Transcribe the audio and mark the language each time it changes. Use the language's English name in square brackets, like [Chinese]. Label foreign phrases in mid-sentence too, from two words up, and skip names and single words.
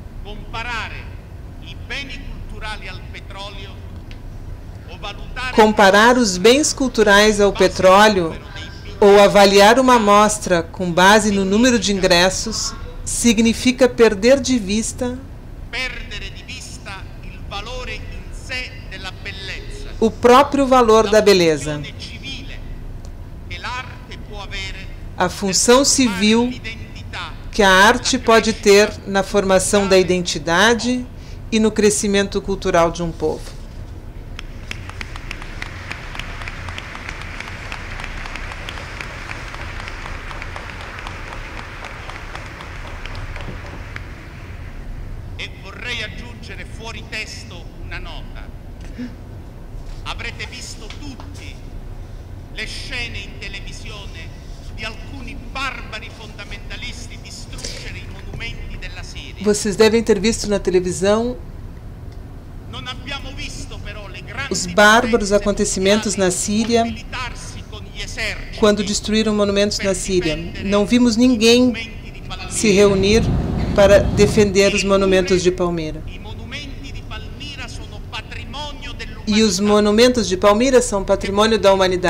[Portuguese] Comparar os bens culturais ao petróleo ou avaliar uma mostra com base no número de ingressos significa perder de vista o próprio valor da beleza. A função civil que a arte pode ter na formação da identidade e no crescimento cultural de um povo. [Italian] E vorrei aggiungere fuori testo una nota. Avrete visto tutti le scene in televisione di alcuni barbari fondamentalisti distruggere i monumenti della Siria. [Portuguese] Vocês devem ter visto na televisão [Italian] Non abbiamo visto però le grandi [Portuguese] os bárbaros acontecimentos na Síria quando destruíram monumentos na Síria. Não vimos ninguém se reunir para defender os monumentos de Palmira. E os monumentos de Palmira são patrimônio da humanidade.